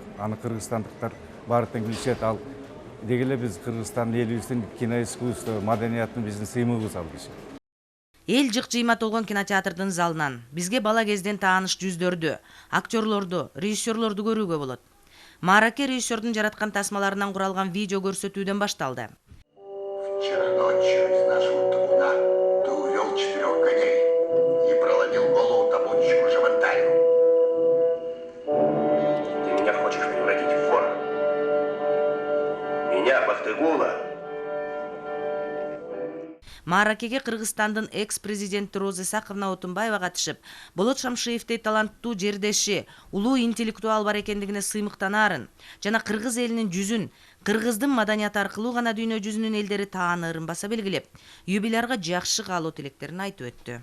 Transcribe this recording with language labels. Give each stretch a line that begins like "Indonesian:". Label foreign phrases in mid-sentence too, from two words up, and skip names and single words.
Kyrgyz: Аны кыргызстандыктар баары тең билишет. Ал деги эле биз Кыргызстан элибиздин киноискусство, маданиятын биздин сыймыгыбыз ал киши. Эл жык жыйма толгон кинотеатрдын залынан бизге бала кезден тааныш жүздөрдү, актерлорду, режиссерлорду көрүүгө болот. Маараке режиссердун жараткан тасмаларынан куралган видео көрсөтүүдөн башталды.
Russian: Вчера ночью из нашего табуна ты увел 4 коней и проломил голову табунщику Жавантаю. Ты меня хочешь превратить в вора? Меня, Бахтыгула?
Kyrgyz: Мааракеге Кыргызстандын экс-президенти Роза Исаковна Отунбаева катышып, Болот Шамшиевдей таланттуу жердеши, улуу интеллектуал бар экендигине сыймыктанаарын жана кыргыз элинин жүзүн кыргыздын маданияты аркылуу гана дүйнө жүзүнүн элдери таанырын баса белгилеп, юбилярга жакшы каалоо тилектерин айтып өттү.